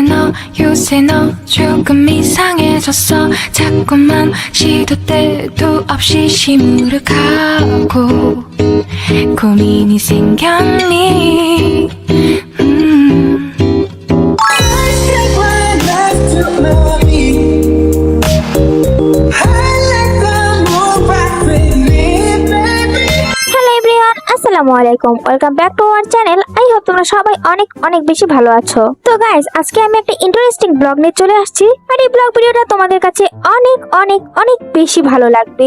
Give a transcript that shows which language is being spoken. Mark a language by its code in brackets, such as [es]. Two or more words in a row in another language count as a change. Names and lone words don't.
[ko] 요새 너 조금 이상해졌어. 자꾸만 시도 때도 없이 시무룩하고 고민이 생겼니. [ar] السلام عليكم, [en] welcome back to our channel. I hope [bn] তোমরা সবাই অনেক অনেক বেশি ভালো আছো। তো গাইস, আজকে আমি একটা ইন্টারেস্টিং ব্লগ নিয়ে চলে আসছি, আর এই ব্লগ ভিডিওটা তোমাদের কাছে অনেক অনেক অনেক বেশি ভালো লাগবে।